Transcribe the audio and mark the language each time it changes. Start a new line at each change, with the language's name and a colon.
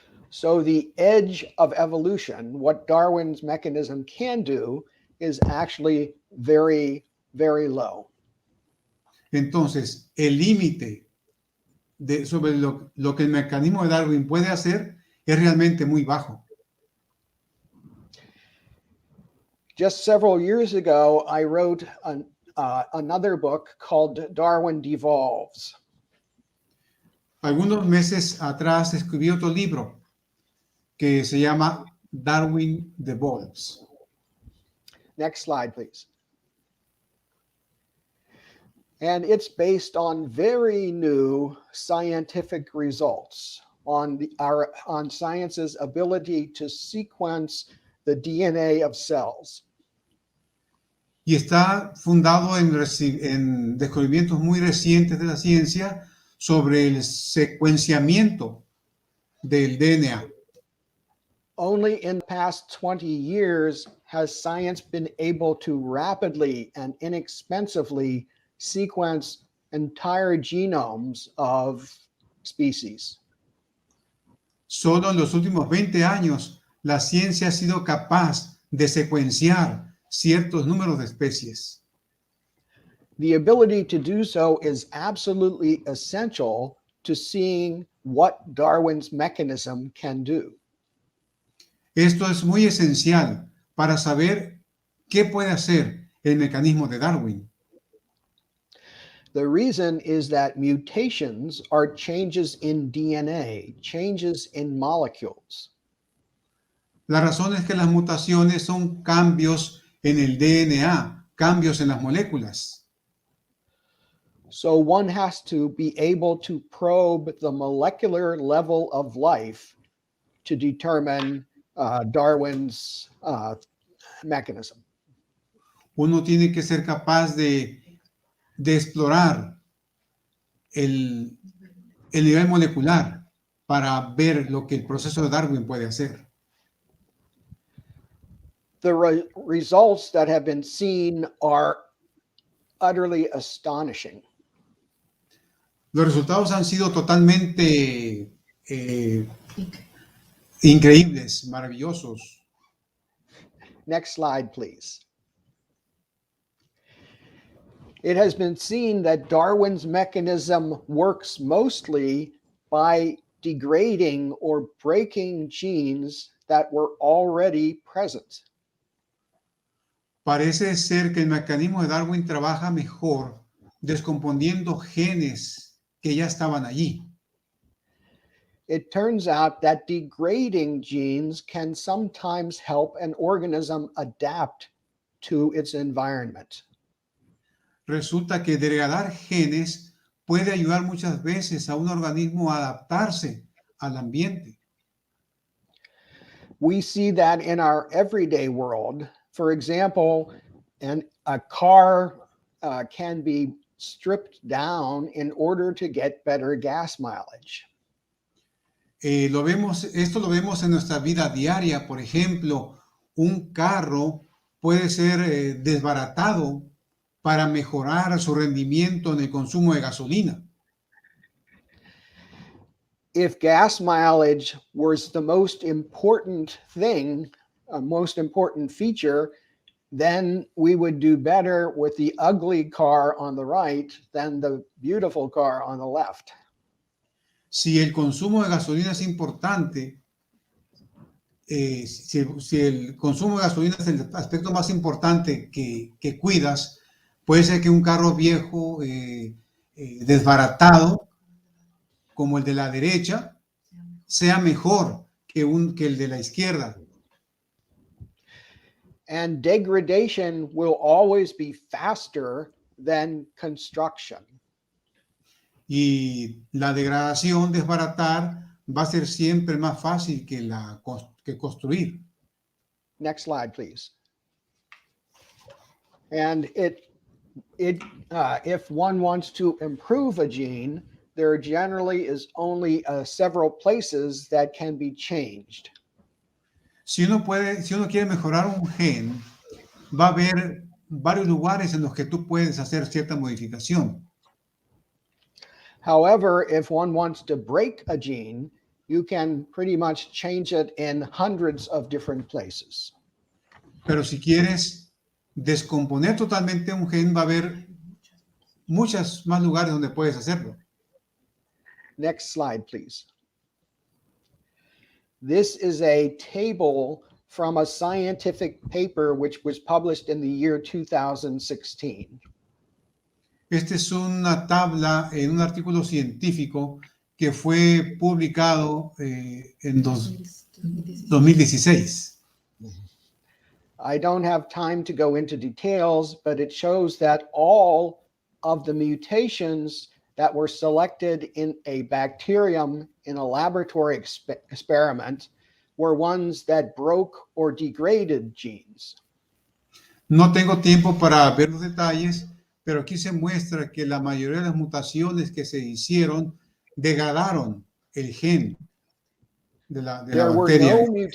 English: So the edge of evolution, what Darwin's mechanism can do, is actually very, very low.
Spanish: Entonces, el límite sobre lo que el mecanismo de Darwin puede hacer es realmente muy bajo.
English: Just several years ago, I wrote another book called Darwin Devolves.
Spanish: Algunos meses atrás escribí otro libro que se llama Darwin Devolves.
English: Next slide, please. And it's based on very new scientific results on science's ability to sequence the DNA of cells.
Spanish: Y está fundado en descubrimientos muy recientes de la ciencia sobre el secuenciamiento del DNA.
English: Only in the past 20 years has science been able to rapidly and inexpensively sequence entire genomes of species.
Spanish: Solo en los últimos 20 años, la ciencia ha sido capaz de secuenciar ciertos números de especies.
English: The ability to do so is absolutely essential to seeing what Darwin's mechanism can do.
Spanish: Esto es muy esencial para saber qué puede hacer el mecanismo de Darwin.
English: The reason is that mutations are changes in DNA, changes in molecules.
Spanish: La razón es que las mutaciones son cambios en el DNA, cambios en las moléculas.
English: So one has to be able to probe the molecular level of life to determine Darwin's mechanism.
Spanish: Uno tiene que ser capaz de explorar el nivel molecular para ver lo que el proceso de Darwin puede hacer.
English: The results that have been seen are utterly astonishing.
Spanish: Los resultados han sido totalmente increíbles, maravillosos.
English: Next slide, please. It has been seen that Darwin's mechanism works mostly by degrading or breaking genes that were already present.
Spanish: Parece ser que el mecanismo de Darwin trabaja mejor descomponiendo genes que ya estaban allí.
English: It turns out that degrading genes can sometimes help an organism adapt to its environment.
Spanish: Resulta que degradar genes puede ayudar muchas veces a un organismo a adaptarse al ambiente.
English: We see that in our everyday world. For example, a car can be stripped down in order to get better gas mileage.
Spanish: Esto lo vemos en nuestra vida diaria. Por ejemplo, un carro puede ser desbaratado para mejorar su rendimiento en el consumo de gasolina.
English: If gas mileage was the most important thing, most important feature, then we would do better with the ugly car on the right than the beautiful car on the left.
Spanish: Si el consumo de gasolina es importante, si el consumo de gasolina es el aspecto más importante que cuidas, puede ser que un carro viejo, desbaratado, como el de la derecha, sea mejor que el de la izquierda.
English: And degradation will always be faster than construction.
Spanish: Y la degradación, desbaratar, va a ser siempre más fácil que construir.
English: Next slide, please. And if one wants to improve a gene, there generally is only several places that can be changed.
Spanish: Si uno quiere mejorar un gen, va a haber varios lugares en los que tú puedes hacer cierta modificación.
English: However, if one wants to break a gene, you can pretty much change it in hundreds of different places.
Spanish: Pero si quieres descomponer totalmente un gen, va a haber muchos más lugares donde puedes hacerlo.
English: Next slide, please. This is a table from a scientific paper which was published in the year 2016.
Spanish: Esta es una tabla en un artículo científico que fue publicado en 2016.
English: I don't have time to go into details, but it shows that all of the mutations that were selected in a bacterium in a laboratory experiment were ones that broke or degraded genes.
Spanish: No tengo tiempo para ver los detalles, pero aquí se muestra que la mayoría de las mutaciones que se hicieron degradaron el gen de la bacteria.